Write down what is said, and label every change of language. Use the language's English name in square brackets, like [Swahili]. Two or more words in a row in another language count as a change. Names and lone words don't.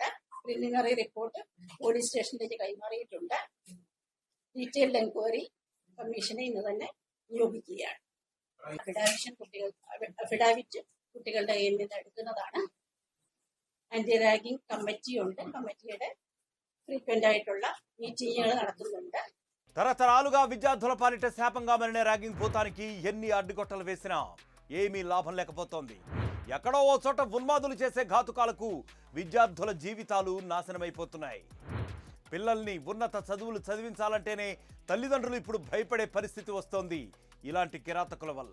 [English] preliminary report [Malayalam] പോലീസ് സ്റ്റേഷനിലേക്ക് കൈമാറിയിട്ടുണ്ട്. [English] detailed enquiry [Malayalam] കമ്മീഷനെ ഇന്ന് തന്നെ നിയോഗിക്കുകയാണ്. അഫിഡാവിറ്റ് കുട്ടികളുടെ കയ്യിൽ നിന്ന് എടുക്കുന്നതാണ്. [English] anti ragging committee [Malayalam] ഉണ്ട്. കമ്മിറ്റിയുടെ ഫ്രീക്വന്റ് ആയിട്ടുള്ള మీటింగ్లు നടത്തുന്നുണ്ട്. [Telugu] తరతరాలుగా విద్యార్థుల పాలిట శాపంగా మారిన ర్యాగింగ్ భూతానికి ఎన్ని అడ్డుగొట్టలు వేసినా ఏమీ లాభం లేకపోతోంది. ఎక్కడో ఓ చోట ఉన్మాదులు చేసే ఘాతుకాలకు విద్యార్థుల జీవితాలు నాశనమైపోతున్నాయి. పిల్లల్ని ఉన్నత చదువులు చదివించాలంటేనే తల్లిదండ్రులు ఇప్పుడు భయపడే పరిస్థితి వస్తోంది ఇలాంటి కిరాతకుల వల్ల.